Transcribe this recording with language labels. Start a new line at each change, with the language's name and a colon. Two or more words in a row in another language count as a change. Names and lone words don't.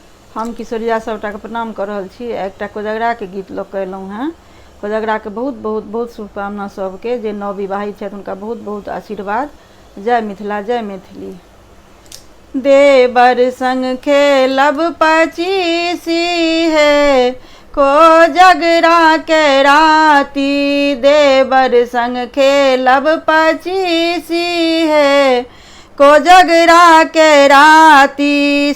Maithili: हम किशोरिया सबटा के प्रणाम कर रहल छी। एकटा कोजगरा के गीत लोग कयलहुँ हैं। कोजगरा के बहुत बहुत बहुत शुभकामना सबके जे नवविवाहित छथि हुनका बहुत बहुत आशीर्वाद। जय मिथिला जय मैथिली। देवर संग खेलब पचीसी है कोजगरा के राती। देवर संग खेलब पचीसी है कोजगरा के राती।